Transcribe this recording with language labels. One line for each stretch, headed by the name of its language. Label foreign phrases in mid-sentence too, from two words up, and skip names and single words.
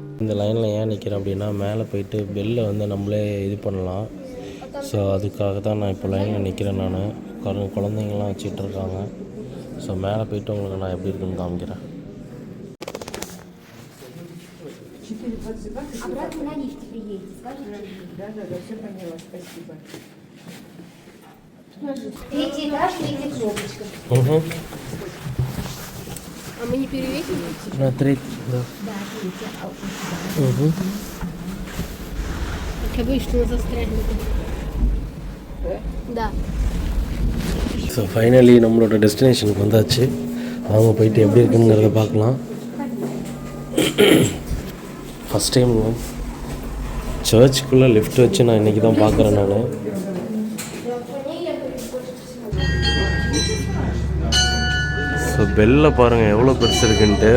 Tamil: இந்த லைனில் ஏன் நிற்கிறேன் அப்படின்னா, மேலே போயிட்டு பெல்லை வந்து நம்மளே இது பண்ணலாம். ஸோ அதுக்காக தான் நான் இப்போ லைனில் நிற்கிறேன். நான் குழந்தைங்கள்லாம் வச்சுட்டு இருக்காங்க. ஸோ மேலே போயிட்டு உங்களுக்கு நான் எப்படி இருக்குன்னு காமிக்கிறேன்.
Russian: Обратно на лифте приедете, скажите? Да, все поняла, спасибо. Третий этаж, третья кнопочка. А мы не перевесим? На третий, да. Да, третья. Я боюсь, что мы застрянем. Да.
Tamil: ஸோ ஃபைனலி நம்மளோட டெஸ்டினேஷனுக்கு வந்தாச்சு. அவங்க போயிட்டு எப்படி இருக்குங்கிறத பார்க்கலாம்.
English: first time
Tamil: சர்ச்சுக்குள்ளே லிஃப்ட் வச்சு நான் இன்றைக்கி தான் பார்க்குறேன். நான் ஸோ பெல்லில் பாருங்கள் எவ்வளோ பெருசு இருக்குன்ட்டு.